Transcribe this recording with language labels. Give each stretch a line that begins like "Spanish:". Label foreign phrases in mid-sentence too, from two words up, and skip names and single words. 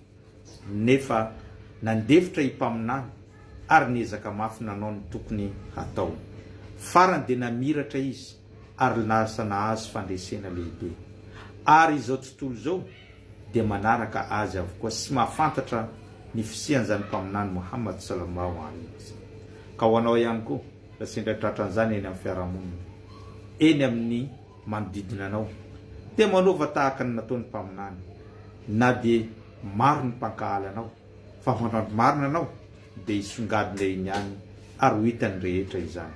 Malagasy: Nefa nandefitra himpaminany ary niezaka mafy nanao ny tokony hatao. Farany dia namiratra izy ary lasa nahazo fandresena lehibe, ary izao tontolo zao dia manaraka azy avokoa sy mahafantatra ny fisian'izany mpaminany Muhammad
Arabic: sallallahu alaihi wasallam.
Malagasy: Ka ho anao ihany koa raha sendra tratran'izany eny amin'ny fiarahamonina, eny amin'ny manodidina anao, dia manova tahaka ny nataony mpaminany, na dia maro ny mpankahala anao, fa manao marina anao dia hisongadina iny ihany ary ho hitany rehetra izany.